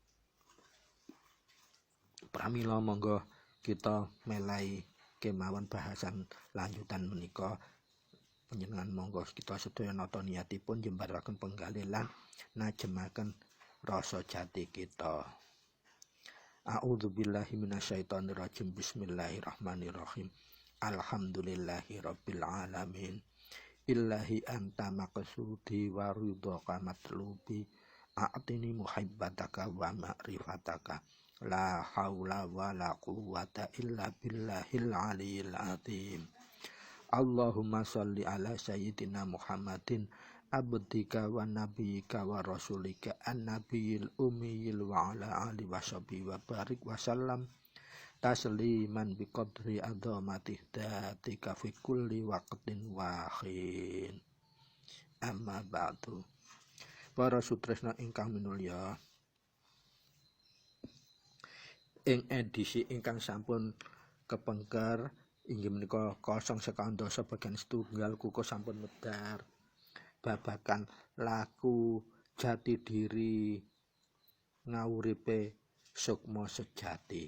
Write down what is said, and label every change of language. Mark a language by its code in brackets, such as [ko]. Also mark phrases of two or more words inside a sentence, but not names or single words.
[jv] Pramila monggo kita melai kemawon bahasan lanjutan menika. Panjenengan monggo kita sedaya nata niatipun jembaraken penggalih lan najemaken rasa jati kita. [ar] أعوذ بالله من الشيطان الرجيم. بسم الله الرحمن الرحيم. الحمد لله رب العالمين. إلهي أنت مقصودي ورضاك مطلوبي. أعطني محبتك ومعرفتك. لا حول ولا قوة إلا بالله العلي العظيم. اللهم صل على سيدنا محمد عبدك ونبيك ورسولك النبي الأمي وعلى آله وصحبه وبارك وسلم تسليما بقدر عظمة ذاتك في كل وقت وحين. أما بعد. [jv] Para sutresna ingkang minulya, ing edisi ingkang sampun kepengker inggih menika 012 bagian setunggal kuku sampun medar babakan laku jati diri ngawuripe sukma sejati.